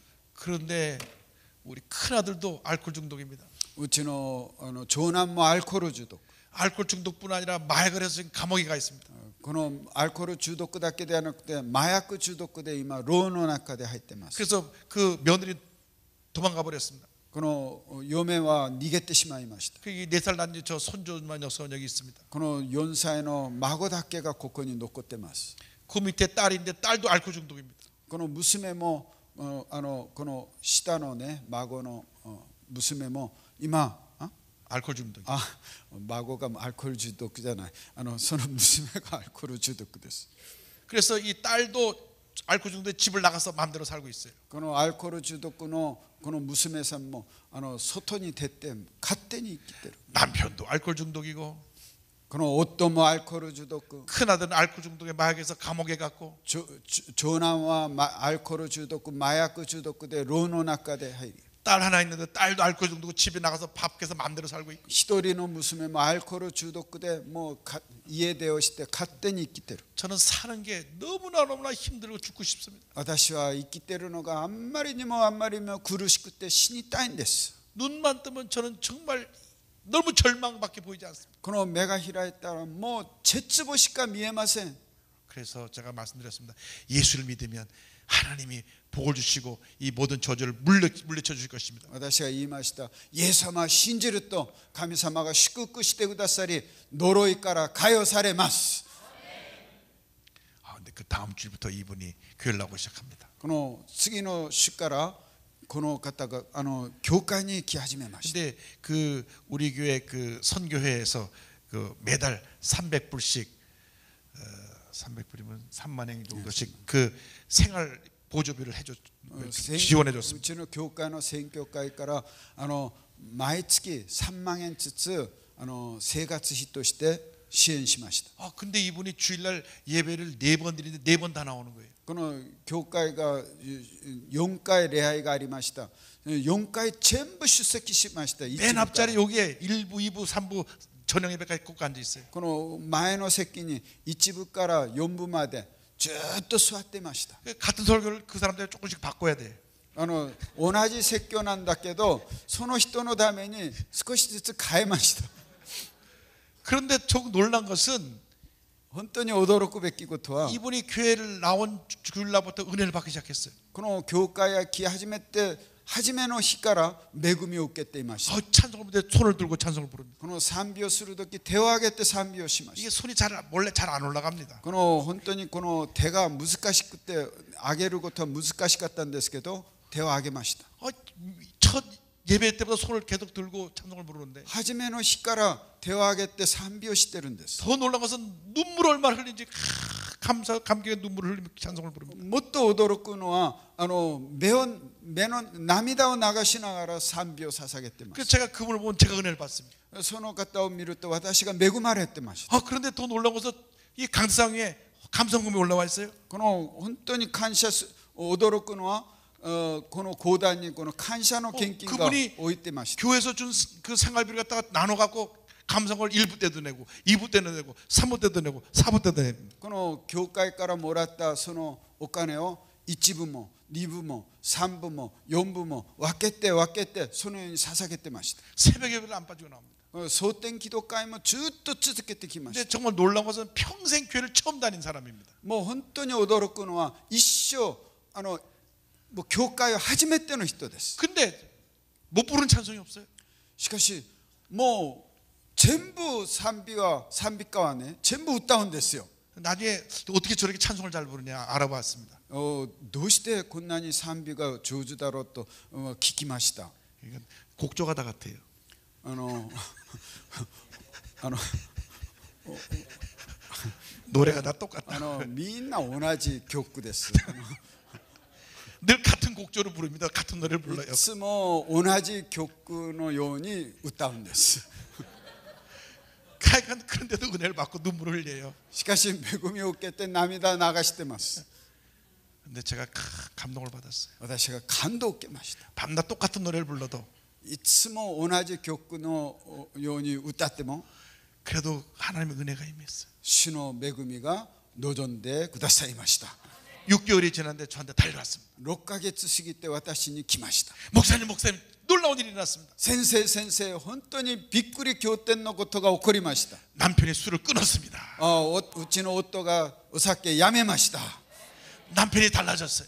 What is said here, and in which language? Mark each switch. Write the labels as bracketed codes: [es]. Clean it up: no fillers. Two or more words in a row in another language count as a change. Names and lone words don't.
[ko] 그런데 우리 큰아들도 알코올 중독입니다. [ja] うちの長男もアルコール中毒。 [ko] 알코올 중독뿐 아니라 마약을 해서 지금 감옥에 가 있습니다. [ja] このアルコール中毒だけではなくて麻薬中毒で今牢の中で入っています。 [ko] 그래서 그 며느리 도망가 버렸습니다. [ja] この嫁は逃げてしまいました。 [ko] 그 4살 난 저 손주만 여기 있습니다. [ja] この4歳の孫だけがここに残ってます。 [ko] 그 밑에 딸인데 딸도 알코올 중독입니다. [ja] この娘もこの下のね孫の娘も今 [ko] 알코올 중독. [ja] 孫がアルコール中毒じゃない。その娘がアルコール中毒です。 [ko] 그래서 이 딸도 알코올 중독에 집을 나가서 마음대로 살고 있어요. [ja] このアルコール中毒のこの娘さんも外に出て勝手に生きてる。 [ko] 남편도 알코올 중독이고 [ja] この夫もアルコール中毒。 [ko] 큰아들은 알코올 중독에 마약에서 감옥에 갔고 [ja] 長男はアルコール中毒、麻薬中毒で牢の中で入り。 [ko] 딸 하나 있는데 딸도 알코올 중독이고 집에 나가서 밥 깨서 마음대로 살고 있고 [ja] 一人の娘もアルコール中毒でもう家出をして勝手に生きてる。 [ko] 저는 사는 게 너무나 힘들고 죽고 싶습니다. [ja] 私は生きてるのがあんまりにも苦しくて死にたいんです。 [ko] 눈만 뜨면 저는 정말 너무 절망밖에 보이지 않습니다. [ja] この目が開いたらもう絶望しか見えません。 [ko] 그래서 제가 말씀드렸습니다. 예수를 믿으면 하나님이 복을 주시고 이 모든 저주를 물리쳐 주실 것입니다. [ja] 私が言いました。イエス様を信じると神様が祝福してくださり呪いから解放されます。 [ko] 근데 그 다음 주부터 이분이 교회를 나오기 시작합니다. [ja] この次の週からこの方が教会に来始めました。 [ko] 근데 그 우리 교회 그 선교회에서 그 매달 300불씩 300불이면 3만 엔 정도씩 그 생활 보조비를 지원해 줬습니다. [ja] うちの教会の宣教会から毎月3万円ずつ生活費として支援しました。 [ko] 아 근데 이분이 주일날 예배를 4번 드리는데 4번 다 나오는 거예요. [ja] この教会が4回礼拝がありました。4回全部出席しました。 [ko] 맨 앞자리 여기에 1부, 2부, 3부 저녁 예배까지 꼭 앉아 있어요. [ja] この前の席に1部から4部までずっと座っていました。 [ko] 같은 설교를 그 사람들 조금씩 바꿔야 돼. [ja] 同じ説教なんだけどその人のために少しずつ変えました。 [ko] 그런데 조금 놀란 것은 [ja] 本当に驚くべきことは [ko] 이분이 교회를 나온 주일날부터 은혜를 받기 시작했어요. [ja] この教会へ来始めて初めの日から恵みを受けていました。 [ko] 찬송을 부르는데 손을 들고 찬송을 부릅니다. [ja] この賛美をするとき手を挙げて賛美をしました。 [ko] 이게 손이 원래 잘 안 올라갑니다. [ja] この本当にこの手が難しくて上げることは難しかったんですけど手を上げました。 [ko] 첫 예배 때보다 손을 계속 들고 찬송을 부르는데 [ja] 初めの日から手を挙げて賛美をしてるんです。 [ko] 더 놀란 것은 눈물을 얼마나 흘린지 감격의 눈물을 흘리며 찬송을 부릅니다. [ja] もっと驚くのは目の涙を流しながら賛美を捧げてま [ko] 그래서 [ja] す。 [ko] 제가 그분을 보면 제가 은혜를 받습니다. [ja] その方を見ると私が恵まれてました。 [ko] 그런데 더 놀란 것은 이 강상 위에 감성금이 올라와 있어요. [ja] この本当に驚くのはこの講談にこの感謝の献金が置いてました。 [ko] 교회에서 준 그 생활비를 갖다가 나눠 갖고 감성을 1부 때도 내고 2부 때도 내고 3부 때도 내고 4부 때도 내고 [ja] この教会からもらったそのお金を1部も2部も3部も4部も分けてそのように捧げてました。 [ko] 새벽 예배를 안 빠지고 나옵니다. [ja] 蒼天祈祷会もずっと続けてきまし [ko] 근데 [ja] た。 [ko] 정말 놀라운 것은 평생 교회를 처음 다닌 사람입니다. [ja] もう本当に驚くのは一生もう教会は初めての人です。 [ko] 근데 못 부르는 찬송이 없어요. [ja] しかしもう全部賛美歌はね全部歌うんですよ。 [ko] 나중에 어떻게 저렇게 찬송을 잘 부르냐 알아봤습니다. [ja] どうしてこんなに賛美が上手だろうと聞きました。 [ko] 이건 곡조가 다 같아요. [ja] あの [ko] 노래가 다 똑같아. [ja] みんな同じ曲です。 [ko] 늘 같은 곡조를 부릅니다. 같은 노래를 [ja] い [ko] 불러요. [ja] つも同じ曲のように歌うんです。 [ko] 하여간 그런데도 은혜를 받고 눈물을 흘려요. [ja] しかし恵みを受けて涙流してます。 [ko] 근데 제가 감동을 받았어요. [ja] 私が感動を受けました。 [ko] 밤낮 똑같은 노래를 불러도 [ja] いつも同じ曲のように歌っても [ko] 그래도 하나님의 은혜가 임했어요. [ja] 主の恵みが望んでくださいました。 [ko] 6개월이 지났는데 저한테 달려왔습니다. [ja] 6 ヶ月過ぎて私に来ました。 [ko] 목사님 놀라운 일이 났습니다. [ja] 先生本当にびっくり仰天のことが起こりました。 [ko] 남편이 술을 끊었습니다. [ja] うちの夫がお酒やめました。 [ko] 남편이 달라졌어요.